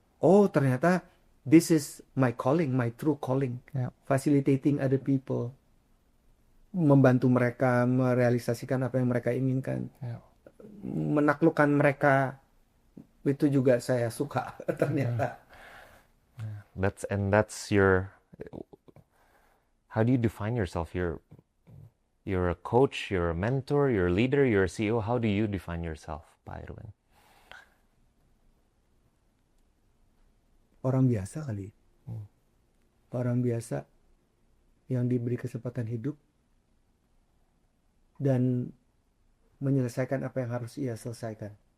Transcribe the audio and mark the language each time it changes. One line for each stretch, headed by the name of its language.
English: Oh,
Indonesian: ternyata
English: this is my calling, my true calling. Facilitating other people.
Indonesian: Membantu mereka merealisasikan apa yang mereka inginkan. Menaklukkan mereka. Itu juga saya suka ternyata.
English: That's your, how do you define yourself? You're a coach, you're a mentor, you're a leader, you're a CEO. How do you define yourself, Pak Erwin?
Indonesian: Orang biasa kali. Orang biasa yang diberi kesempatan hidup dan menyelesaikan apa yang harus ia selesaikan.